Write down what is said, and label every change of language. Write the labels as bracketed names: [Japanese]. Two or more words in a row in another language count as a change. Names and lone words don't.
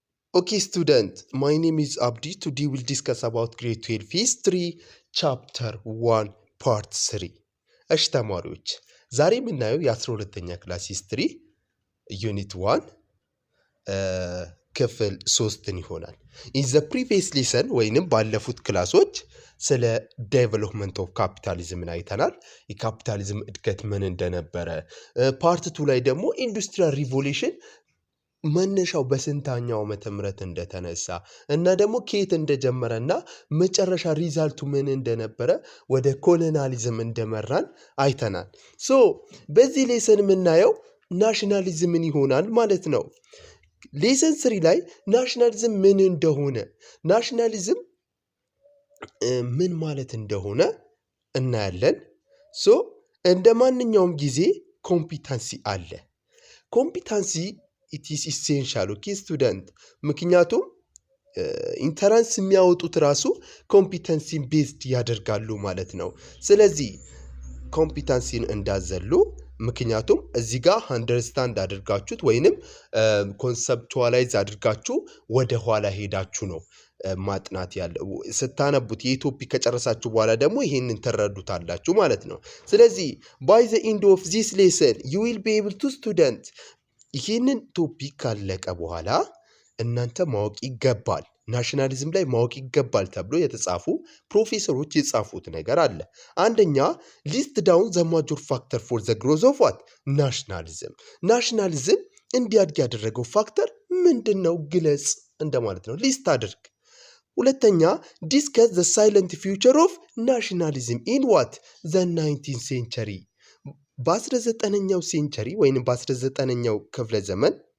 [English] Okay, student, my name is Abdi. Today we'll discuss about grade 12 history, chapter 1, part 3. [Amharic] እሺ ተማሪዎች ዛሬ የምናየው የ12ኛ ክላስ ሂስትሪ ዩኒት 1 ክፍል 3ን ይሆናል። [English] In the previous lesson [Amharic] ወይንም ባለፉት ክላሶች ስለ [English] development of capitalismን [Amharic] አይተናል። የካፒታሊዝም እድገት ምን እንደነበረ፣ ፓርት 2 ላይ ደግሞ [English] industrial revolution [Amharic] መነሻው በስንተኛው ዓመተ ምህረት እንደተነሳ እና ደግሞ ከየት እንደጀመረና መጨረሻ ሪዛልቱ ምን እንደነበረ ወደ ኮሎናሊዝም እንደመራን አይተናል። ሶ በዚህ ሌሰን የምናየው ናሽናሊዝምን ይሆናል ማለት ነው። ሌሰን 3 ላይ ናሽናሊዝም ምን እንደሆነ፣ ናሽናሊዝም ምን ማለት እንደሆነ እናያለን። ሶ እንደ ማንኛውም ጊዜ ኮምፒታንሲ አለ። ኮምፒታንሲ [English] it is essential okay student [Amharic] ምክንያቱም ኢንተራንስ የሚያወጡት ራሱ ኮምፒተንሲን ቤዝድ ያደርጋሉ ማለት ነው። ስለዚህ ኮምፒተንሲን እንዳዘሉ ምክንያቱም እዚህ ጋር አንደርስታንድ አድርጋችሁት ወይንም ኮንሰፕቹዋላይዝ አድርጋችሁ ወደ ኋላ ሄዳችሁ ነው ማጥናት ያለው። ስታነቡት የቶፒክ ከጨረሳችሁ በኋላ ደግሞ ይሄንን ተረዱታላችሁ ማለት ነው። ስለዚህ by [English] the end of this lesson you will be able to student [Amharic] ይህንን ቶፒክ ካለቀ በኋላ እናንተ ማወቅ ይገባል፣ ናሽናሊዝም ላይ ማወቅ ይገባል ተብሎ የተጻፉ ፕሮፌሰሮች የጻፉት ነገር አለ። አንደኛ [English] list down the major factor for the growth of what nationalism። [Amharic] ናሽናሊዝም እንዲያድግ ያደረገው ፋክተር ምንድን ነው ግለጽ እንደማለት ነው። ሊስት አድርግ። ሁለተኛ [English] discuss the salient feature of nationalism in what the 19th century። [Amharic] በ19ኛው ሴንቸሪ ወይንም በ19ኛው ክፍለ ዘመን